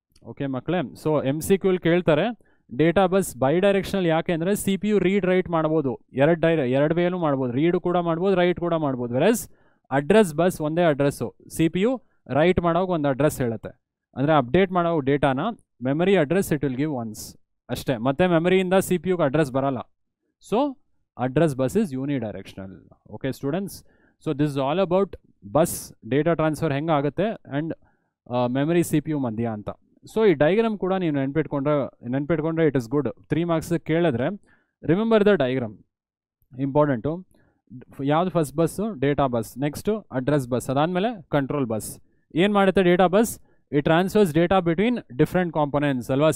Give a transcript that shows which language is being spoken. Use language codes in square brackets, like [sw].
[kn] Okay ಮಕ್ಕಳೇ, so MCQ ಕೇಳ್ತಾರೆ data bus by directional ಯಾಕೆ ಅಂದರೆ C P U read write ಮಾಡ್ಬೋದು, ಎರಡು ವೇಲೂ ಮಾಡ್ಬೋದು, ರೀಡ್ ಕೂಡ ಮಾಡ್ಬೋದು, ರೈಟ್ ಕೂಡ ಮಾಡ್ಬೋದು. ವೆರಸ್ ಅಡ್ರೆಸ್ ಬಸ್ ಒಂದೇ address, C P U right ಮಾಡೋಕೆ ಒಂದು ಅಡ್ರೆಸ್ ಹೇಳುತ್ತೆ, ಅಂದರೆ ಅಪ್ಡೇಟ್ ಮಾಡೋ ಡೇಟಾನ memory address [en] it will give once [kn] ಅಷ್ಟೇ, ಮತ್ತೆ ಮೆಮರಿಯಿಂದ ಸಿ ಪಿ ಯುಗೆ ಅಡ್ರೆಸ್ ಬರಲ್ಲ. [en] So address bus is unidirectional. Okay students, so this is all about bus data transfer [kn] ಹೆಂಗೆ ಆಗುತ್ತೆ [en] and memory C P U [kn] ಮಧ್ಯ ಅಂತ. ಸೊ ಈ ಡೈಗ್ರಾಮ್ ಕೂಡ ನೀವು ನೆನ್ಪಿಟ್ಕೊಂಡ್ರೆ [en] It is good. [kn] 3 ಮಾರ್ಕ್ಸ್ ಕೇಳಿದ್ರೆ [en] remember the diagram [kn] ಇಂಪಾರ್ಟೆಂಟು. ಯಾವುದು first bus? Data bus. Next address bus, ಅದಾದಮೇಲೆ ಕಂಟ್ರೋಲ್ ಬಸ್. ಏನು ಮಾಡುತ್ತೆ data bus? [en] it transfers data between different components [kn] ಅಲ್ವಾ.